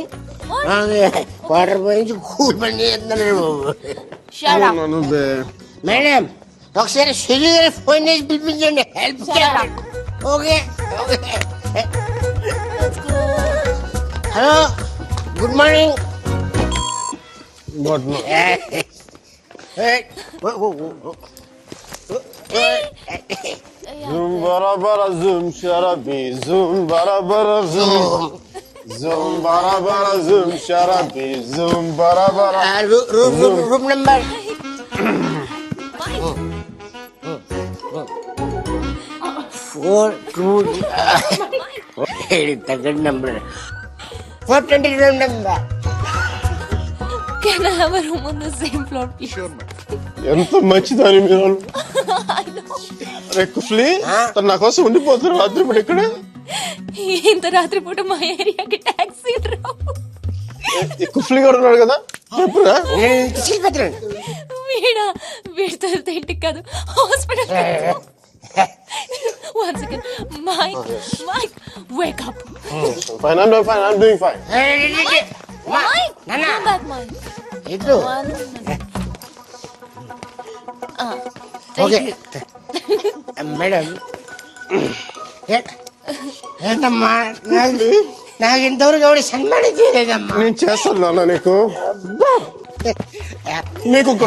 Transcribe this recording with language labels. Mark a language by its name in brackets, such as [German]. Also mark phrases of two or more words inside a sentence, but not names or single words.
[Telugu] వాటర్ పోయించి కూల్ పని చేస్తున్నాడు. మేడం ఒకసారి సుధీర్ గారి ఫోన్ చేసి పిలిపించండి, హెల్ప్ చేయాలి. [English] Okay. Hello, good morning. [Hindi] ज़ूम बरा बरा ज़ूम शराबी ज़ूम बरा बरा ज़ूम ज़ूम बरा बरा ज़ूम शराबी ज़ूम बरा बरा [English] room number [Telugu] తగ్గండి [English] number 420 room number. Can I have a room on the same floor, please? [Telugu] ఎంత మంచిదని మీరు. అరే కుఫ్లీ, తను నా కోసం ఉండిపోతారు రాత్రి పూట ఇక్కడ. ఇంత రాత్రి పూట మా ఏరియాకి టాక్సీ రావు. కుఫ్లీ గారు ఉన్నాడు కదా, చెప్పురా. వీడితో వెళ్తే ఇంటికి కాదు, హాస్పిటల్. [English] One second, Mike, wake up. Fine, I'm doing fine. Mike, come back, Mike. One minute. okay madam. [Telugu] ఏంటమ్మా, నాకు ఇంతవరకు ఎవరు సన్మానం చేయలేదమ్మా. నేను చేస్తాను నాన్న నీకు. నీకు కూడా